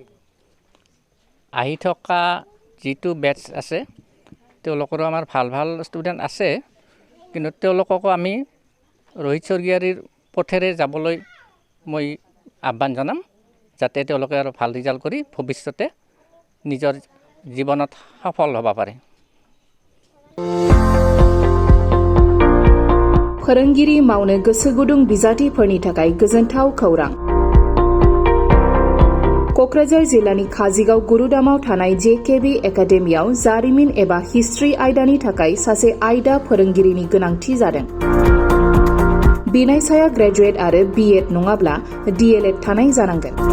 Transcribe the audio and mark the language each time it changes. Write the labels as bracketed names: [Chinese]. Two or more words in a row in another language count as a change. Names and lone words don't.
[Assamese] আহি থকা যিটো বেটছ আছে তেওঁলোকৰো আমাৰ ভাল ভাল ষ্টুডেণ্ট আছে কিন্তু তেওঁলোককো আমি ৰোহিত স্বৰ্গীয়াৰীৰ পথেৰে যাবলৈ মই আহ্বান জনাম যাতে তেওঁলোকে আৰু ভাল ৰিজাল্ট কৰি ভৱিষ্যতে নিজৰ জীৱনত সফল হ'ব পাৰে [Bodo] फोरोंगिरि मावनो गोसो गुदुं बिजाथिफोरनि थाखाय गोजोनथाव खौरां क'क्राझार जिल्लानि काजिगाव गुरुदामाव थानाय जेकेबि एकाडेमियाव जारिमिन एबा हिस्ट्रि आयदानि थाखाय सासे आयदा फोरोंगिरिनि गोनांथि जादों बिनायसाया ग्रेजुवेट आरो बिएड नङाब्ला डिएलएड थानाय जानांगोन